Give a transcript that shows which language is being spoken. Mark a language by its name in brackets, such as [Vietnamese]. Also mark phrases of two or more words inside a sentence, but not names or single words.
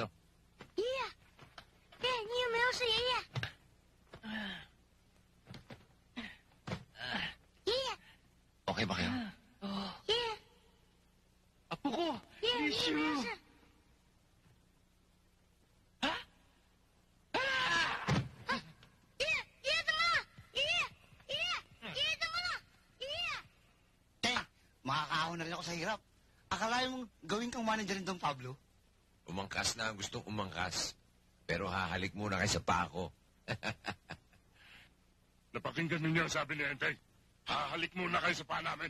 [Chinese] 爷爷，哎，你有没有事，爷爷？爷爷， [Filipino] Okay ba kayo? [Chinese] 爷爷， [Filipino] Apo ko! [Chinese] 爷爷，你有没有事？爷爷，爷爷怎么了？爷爷，爷爷，爷爷怎么了？爷爷。 [Filipino] Teng, makakaahon na rin ako sa hirap. Akala mong gawin kang manager ng Don Pablo? Umangkas na ang gustong umangkas. Pero hahalik muna kayo sa pako. Napakinggan ninyo ang sabi ni Entay. Hahalik muna kayo sa paa namin.